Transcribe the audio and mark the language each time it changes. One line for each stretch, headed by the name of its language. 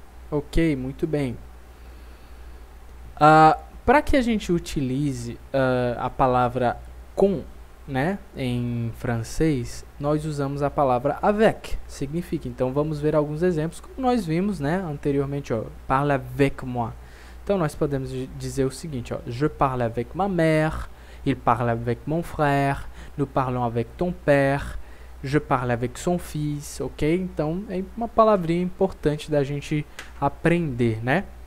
Portuguese: Ok, muito bem. Para que a gente utilize a palavra com, né, em francês, nós usamos a palavra avec, significa. Então vamos ver alguns exemplos, como nós vimos, né, anteriormente, ó,
French: parle avec moi.
Portuguese: Então nós podemos dizer o seguinte,
French: ó, je parle avec ma mère, il parle avec mon frère, nous parlons avec ton père, je parle avec son fils, ok?
Portuguese: Então, é uma palavrinha importante da gente aprender, né?